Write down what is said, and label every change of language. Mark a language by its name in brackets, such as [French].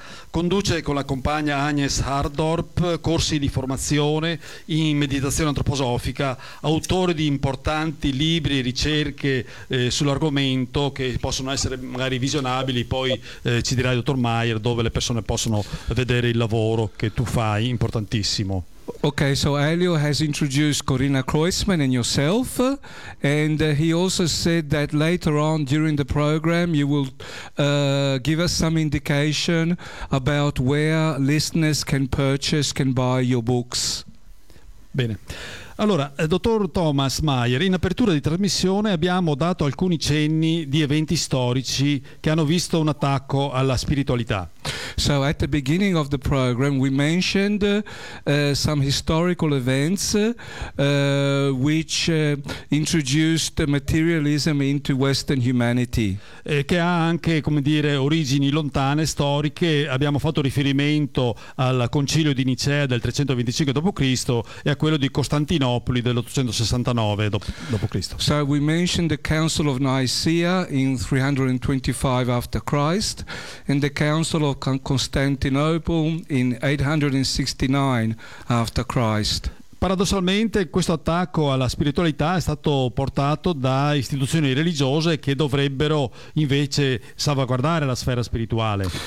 [Italian] Conduce con la compagna Agnes Hardorp corsi di formazione in meditazione antroposofica, autore di importanti libri e ricerche sull'argomento che possono essere magari visionabili poi. Ci dirà il dottor Meyer dove le persone possono vedere il lavoro che tu fai, importantissimo. [English] Ok, so Elio has introduced Corina Kreuzmann and yourself, and he also said that later on during the program you will give us some indication about where listeners can purchase, can buy your books. [Italian] Bene. Allora, dottor Thomas Meyer, in apertura di trasmissione abbiamo dato alcuni cenni di eventi storici che hanno visto un attacco alla spiritualità. [English] So at the beginning of the program we mentioned some historical events which introduced materialism into Western humanity. [Italian] Che ha anche, come dire, origini lontane, storiche. Abbiamo fatto riferimento al concilio di Nicea del 325 d.C. e a quello di Costantinopoli dell'869 d.C. [English] So we mentioned the Council of Nicaea in 325 after Christ and the Council of Constantinople in 869 after Christ. [Italian] Paradossalmente questo attacco alla spiritualità è stato portato da istituzioni religiose che dovrebbero invece salvaguardare la sfera spirituale.